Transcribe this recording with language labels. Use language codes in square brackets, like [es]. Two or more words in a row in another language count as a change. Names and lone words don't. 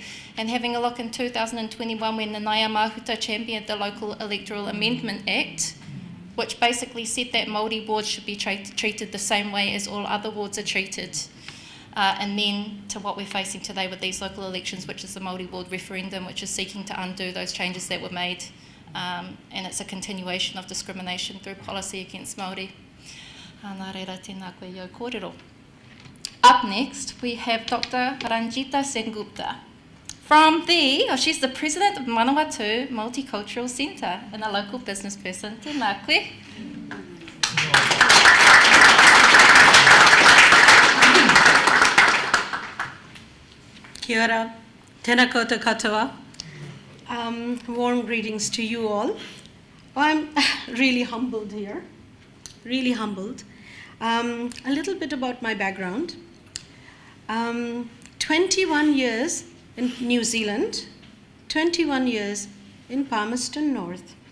[en] And having a look in 2021 when the Ngāia Mahuta championed the Local Electoral Amendment Act, which basically said that Māori wards should be treated the same way as all other wards are treated. And then to what we're facing today with these local elections, which is the Māori Ward referendum, which is seeking to undo those changes that were made. And it's a continuation of discrimination through policy against Māori. [mi] Nā reira, tēnā koe i au kōrero. [en] Up next, we have Dr. Ranjita Sengupta. From she's the president of Manawatū Multicultural Centre and a local business person. [mi] Tēnā koe. Kia ora, tēnā koutou katoa. [en] Warm greetings to you all. I'm really humbled here, really humbled. A little bit about my background. 21 years in New Zealand, 21 years in Palmerston North.